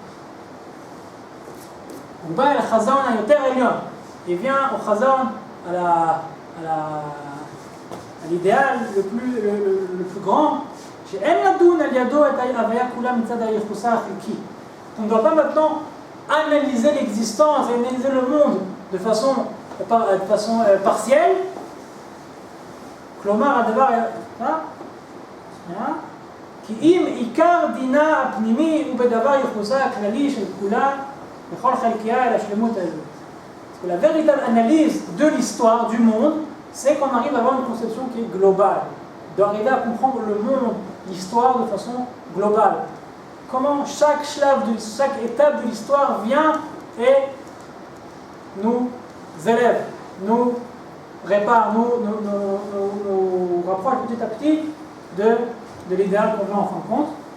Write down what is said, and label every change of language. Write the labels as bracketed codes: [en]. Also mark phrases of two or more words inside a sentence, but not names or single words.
[fr] Il vient au Chazan, à l'idéal le plus grand. On ne doit pas maintenant analyser l'existence et analyser le monde de façon partielle. [he] Klomar הדבר, כי אם עיקר דינה הפנימי הוא בדבר ייחוסה הכללי של כולה בכל חלקיה אל השלמות האלוהית. [fr] Parce que la véritable analyse de l'histoire du monde, c'est qu'on arrive à avoir une conception qui est globale, d'arriver à comprendre le monde, l'histoire de façon globale. Comment chaque étape de l'histoire vient et nous élève, nous répare, nous rapproche petit à petit de l'idéal qu'on veut en fin de compte.